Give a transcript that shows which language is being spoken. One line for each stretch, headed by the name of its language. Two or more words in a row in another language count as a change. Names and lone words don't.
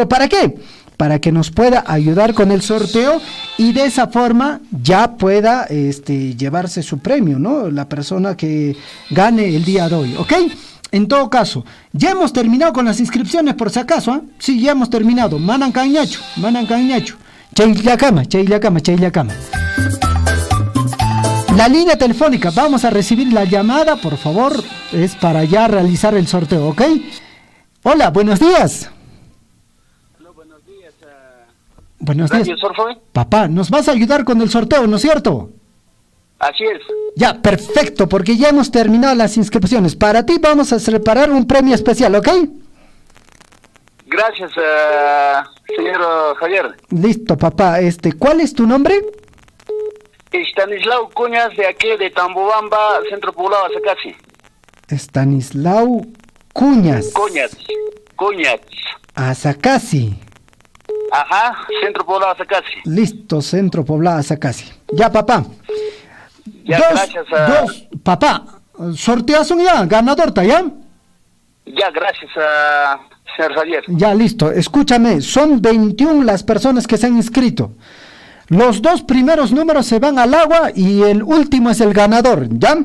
Spanish: ¿Para qué? Para que nos pueda ayudar con el sorteo y de esa forma ya pueda llevarse su premio, ¿no? La persona que gane el día de hoy, ¿ok? En todo caso, ya hemos terminado con las inscripciones por si acaso, ¿eh? Sí, ya hemos terminado.
Quechua: Manan Cañacho. Chayllacama.
Spanish: La línea telefónica, vamos a recibir la llamada, por favor, es para ya realizar el sorteo, ¿ok? Hola, buenos días. Hola, buenos días. Buenos días. Papá, nos vas a ayudar con el sorteo, ¿no es cierto? Así es. Ya, perfecto, porque ya hemos terminado las inscripciones. Para ti vamos a preparar un premio especial, ¿ok? Gracias, señor Javier. Listo, papá. ¿Cuál es tu nombre? Estanislao Cuñas, de aquí de Tambobamba, Centro Poblado Azacasi. Estanislao Cuñas. Cuñas. Azacasi. Ajá, Centro Poblado Azacasi. Listo, Centro Poblado Azacasi. Ya, papá. Ya, gracias a... Dos, papá, sorteas un ya, ganador, ¿ya? Ya, gracias a señor Javier. Ya, listo. Escúchame, son 21 las personas que se han inscrito. Los dos primeros números se van al agua y el último es el ganador, ¿ya?